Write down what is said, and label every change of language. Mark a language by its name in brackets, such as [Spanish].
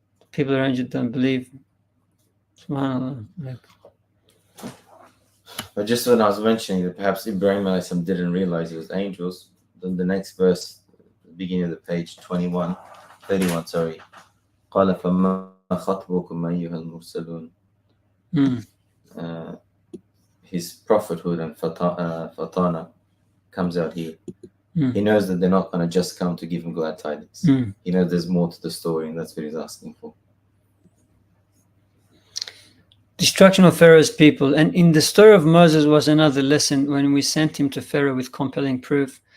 [English] People around you don't believe. SubhanAllah. But just when I was mentioning that perhaps Ibrahim didn't realize he was angels, then the next verse, beginning of the page 31, sorry. [Arabic] قال فما خطبكم أيها المرسلون. [English] His prophethood and fatana comes out here. He knows that they're not going to just come to give him glad tidings. He knows there's more to the story, and that's what he's asking for. Destruction of Pharaoh's people. And in the story of Moses was another lesson when we sent him to Pharaoh with compelling proof.